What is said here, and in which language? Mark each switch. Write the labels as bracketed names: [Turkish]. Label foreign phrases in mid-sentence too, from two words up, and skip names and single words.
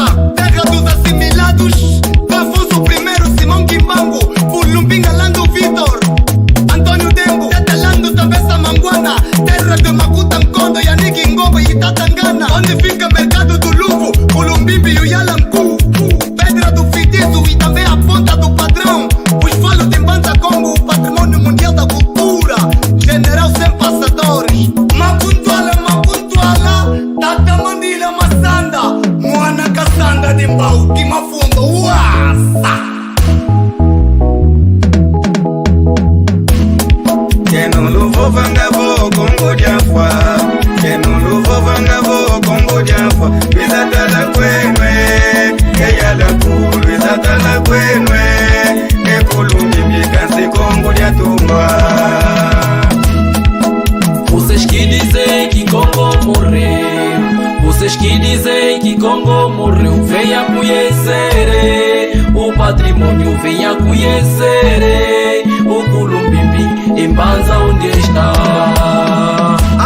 [Portuguese] Terra dos assimilados, Afonso I, Simão Kimbangu, Pulumbinga Lando Vitor, Antônio Dembo, Tetelando Tabessa Manguana. Terra de Makuta Nkondo, Yannick Ngobo e Tatangana. Onde fica mercado do Luvo, Pulumbimbi e o Yalanku. Pedra do Fitizo e também a ponta do padrão. Os falos de Banda Congo, o patrimônio mundial da cultura. General sem passadores. Mapuntuala, Tata Mandila Massanda. Mwana Kassanda de Mbau, Kimafundo, Uasa. [Kongo] Keno luvo vangavo kongo diafwa, keno luvo vangavo kongo diafwa, bizatala kwenwe, eyala kulu bizatala kwenwe, ekulungi mbikansi kongo diatumba. [Portuguese] Vocês que dizem que Congo morreu, vocês que dizem que Congo morreu, venha conhecer o patrimônio, venha conhecer o Culumbimbi em Banza onde está.